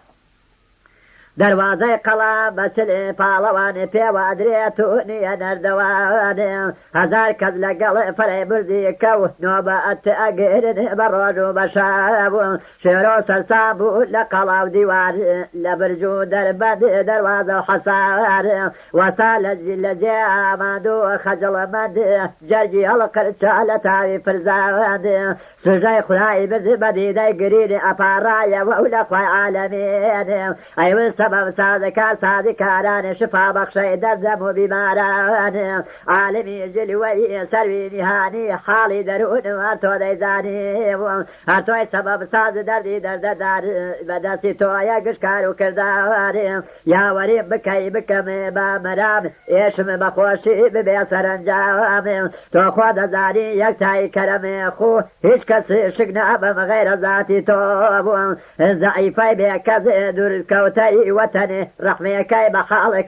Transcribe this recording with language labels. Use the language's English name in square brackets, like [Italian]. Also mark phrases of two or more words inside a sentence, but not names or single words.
[Central Kurdish] دەواازەی قەڵا بەچل پاڵەوان پێوە درێت و نییە نەردەوانێ هەزار کەس لەگەڵ فەرەی بردی کەوت نۆبەت ئەگرن بە ڕۆژ و بە شەو شێرۆ سەرسا بوو لە قەڵاو دیوار لە برج و دەربەند دەروازە و حەسار وەسا لە جێ ئاماد و خەجەڵەمەند جەرگی هەڵقرچە لە تاوی فرزاوەند سوژەی خودای برد بە دیدەی گرین ئەپاڕایەوە و لە خوای عالەمین ئەیوە سبب سازەکار سازی کاران شفا بەخشەی دەردەم و بیماران عالمی جلوەی سەروی نهانی حاڵی دەروون هەر تۆ دەیزانی هەر تۆی سبب ساز دەردی دەردەدار بەدەستی تۆیە گشتکار و کرداواری یاوەریم بکەی بکەم بە مەرام ئێشم بەخۆشی ببێ سەرنجام تۆ خۆ دەزانی یەکتای کەرەمێ خو هیچ کەس شک نابم غیرە ذاتی تۆ بووم زەعیفەی بێکەس دوورکەوتەی وەتەنێ ڕەحمەکەی بە حاڵی